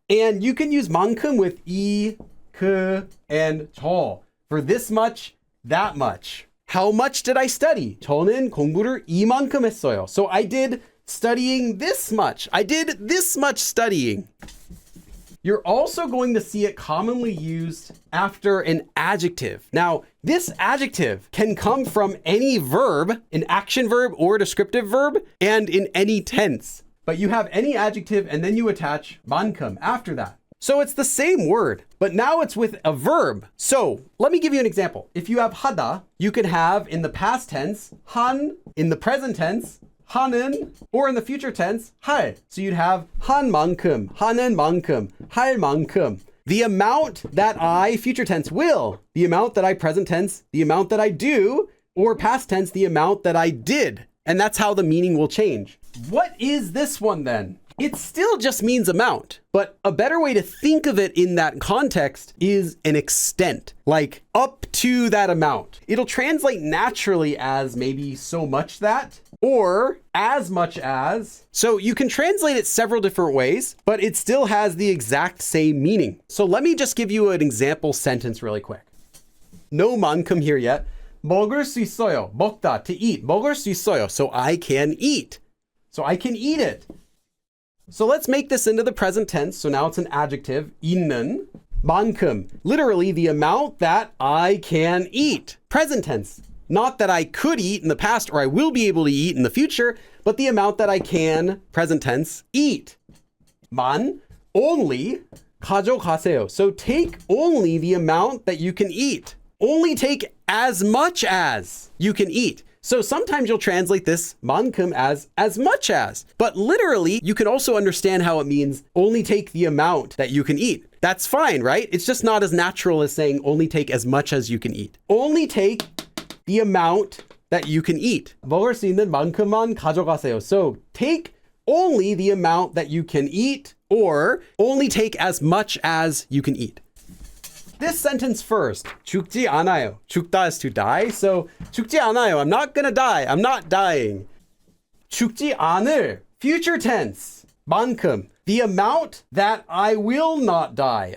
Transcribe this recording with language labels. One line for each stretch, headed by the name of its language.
English: And you can use 만큼 with 그, and 저 for this much, that much. How much did I study?
Korean: 저는 공부를 이만큼 했어요.
English: So I did studying this much. I did this much studying. You're also going to see it commonly used after an adjective. Now, this adjective can come from any verb, an action verb or a descriptive verb, and in any tense. But you have any adjective and then you attach 만큼 after that. So it's the same word, but now it's with a verb. So let me give you an example. If you have 하다, you could have in the past tense, 한, in the present tense, 하는, or in the future tense, 할.
Korean: So you'd have 한 만큼, 하는 만큼, 할 만큼.
English: The amount that I, future tense, will. The amount that I, present tense, the amount that I do, or past tense, the amount that I did. And that's how the meaning will change. What is this one then? It still just means amount, but a better way to think of it in that context is an extent, like up to that amount. It'll translate naturally as maybe so much that, or as much as. So you can translate it several different ways, but it still has the exact same meaning. So let me just give you an example sentence really quick. No 만큼 here yet.
Korean: 먹을 수 있어요.
English: 먹다, to eat. 먹을 수 있어요. So I can eat. So I can eat it. So let's make this into the present tense. So now it's an adjective. 있는 만큼. Literally the amount that I can eat. Present tense. Not that I could eat in the past or I will be able to eat in the future, but the amount that I can, present tense, eat.
Korean: 만, only, 가져가세요.
English: So take only the amount that you can eat. Only take as much as you can eat. So sometimes you'll translate this 만큼 as much as, but literally you can also understand how it means only take the amount that you can eat. That's fine, right? It's just not as natural as saying only take as much as you can eat. Only take the amount that you can eat.
Korean: 먹을 수 있는 만큼만 가져가세요.
English: So take only the amount that you can eat, or only take as much as you can eat. This sentence first,
Korean: 죽지 않아요.
English: 죽다 is to die, so 죽지 않아요. I'm not gonna die. I'm not dying. 죽지 않을, future tense, 만큼, the amount that I will not die.